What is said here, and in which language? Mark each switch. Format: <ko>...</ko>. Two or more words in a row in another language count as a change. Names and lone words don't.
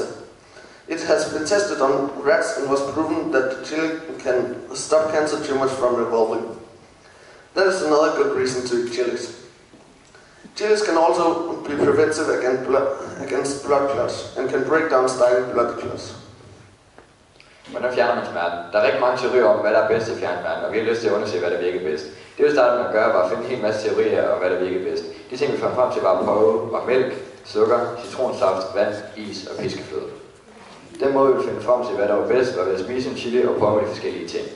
<en>It has been tested on rats and was proven that chili can stop cancer tumors from revolving. That is another good reason to eat chilies. Chilies can also be preventive against blood clots and can break down starting blood clots.</en> <da>Hvordan fjerner man smerten? Der er rigtig mange teorier om, hvad der er bedst at fjerne smerten, og vi har lyst til at undersøge, hvad der virker bedst. Det vi startede med at gøre, var at finde en hel masse teorier om, hvad der virker bedst. De ting, vi fandt frem til, var at prøve var mælk, sukker, citronsaft, vand, is og fiskefløde. Den måde, vi finde frem til, hvad der var bedst, var ved at spise en chili og prøve de forskellige ting.</da>